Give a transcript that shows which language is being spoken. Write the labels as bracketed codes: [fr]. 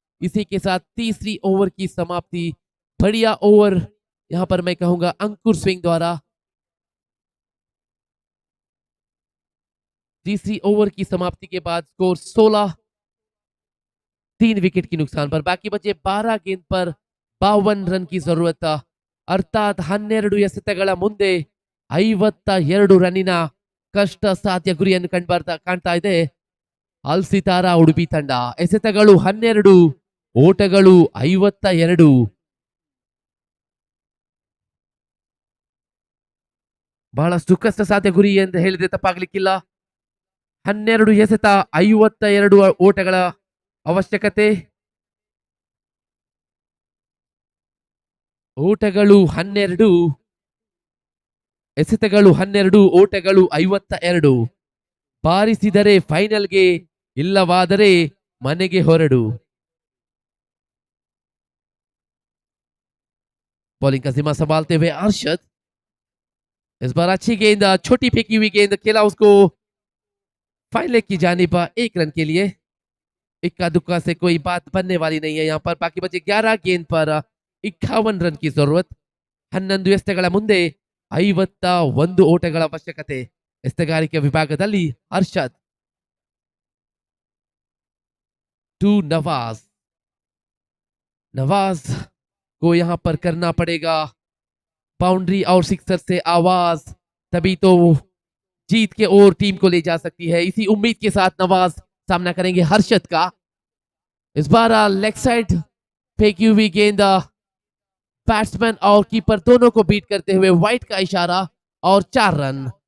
[hi] इसी के साथ तीसरी ओवर की समाप्ति. बढ़िया ओवर यहां पर मैं कहूंगा अंकुर सिंह द्वारा. तीसरी ओवर की समाप्ति के बाद स्कोर 16, 3 विकेट की नुकसान पर. बाकी बचे 12 गेंद पर 52 रन की जरूरत. अर्थात [kn] 12 ಎಸೆತಗಳ ಮುಂದೆ 52 ರನ್ನಿನ ಕಷ್ಟ ಸಾಧ್ಯ ಗುರಿಯನ್ನು ಕಾಣ್ತಾ ಇದೆ ಅಲ್ ಸಿತಾರಾ ಉಡುಪಿ ತಂಡ. ಎಸೆತಗಳು 12, ಓಟಗಳು 52. ಬಹಳಷ್ಟು ಕಷ್ಟ ಸಾಧ್ಯ ಗುರಿ ಎಂದು ಹೇಳಿದ್ರೆ ತಪ್ಪಾಗ್ಲಿಕ್ಕಿಲ್ಲ. 12 ಎಸೆತ, 52 ಓಟಗಳ ಅವಶ್ಯಕತೆ. ಓಟಗಳು 12, ಎಸೆತಗಳು 12, ಓಟಗಳು 52. ಬಾರಿಸಿದರೆ ಫೈನಲ್ಗೆ, ಇಲ್ಲವಾದರೆ ಮನೆಗೆ ಹೊರಡು. [hi] बॉलिंग का जिम्मा संभालते हुए अरशद. इस बार अच्छी गेंद, छोटी फेंकी हुई गेंद खेला उसको फाइनल की जानिब 1 रन के लिए. इक्का दुक्का से कोई बात बनने वाली नहीं है यहाँ पर. बाकी बचे 11 गेंद पर 51 रन की जरूरत. [kn] 11 ಎಸೆತಗಳ ಮುಂದೆ 51 ಓಟಗಳ ಅವಶ್ಯಕತೆ. ಎಸೆತಗಾರಿಕೆ ವಿಭಾಗದಲ್ಲಿ ಅರ್ಷದ್ [hi] टू नवाज. नवाज को यहां पर करना पड़ेगा बाउंड्री और सिक्सर से आवाज, तभी तो जीत के ओर टीम को ले जा सकती है. इसी उम्मीद के साथ नवाज सामना करेंगे हर्षद का. इस बार लेग साइड फेंकी हुई गेंद बैट्समैन और कीपर दोनों को बीट करते हुए वाइट का इशारा और 4 रन.